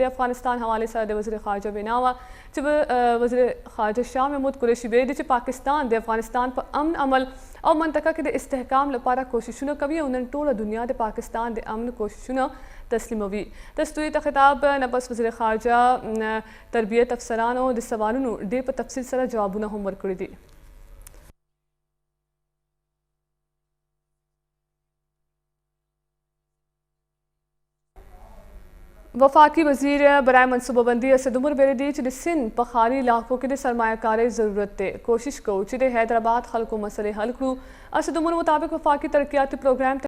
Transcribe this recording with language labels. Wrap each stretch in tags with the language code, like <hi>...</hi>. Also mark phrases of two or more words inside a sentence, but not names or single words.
<ps>د افغانستان حوالې سره د وزیر خارجه وینا وه چې وزیر خارجه شاه محمود قریشي ویلي چې پاکستان د افغانستان په امن عمل او منطقه کې د استحکام لپاره کوششونه کوي او نن ټوله دنیا د پاکستان د امن کوششونه تسلیموي. دستوري ته خطاب نه بس وزیر خارجه تربیت افسرانو د سوالونو ډېر په تفصیل سره جوابونه هم ورکړي دي.</ps> <ur>وفاقی وزیر برائے منصوبہ بندی</ur> <ps>असद उमर वیلي دي چې د سند په ښاري علاقو کې د سرمایه‌کارۍ ضرورت دی. کوشش کوو چې د حیدرآباد خلکو مسلې حل کړو. اسد عمر مطابق وفاقي ترقیاتي پروګرام</ps>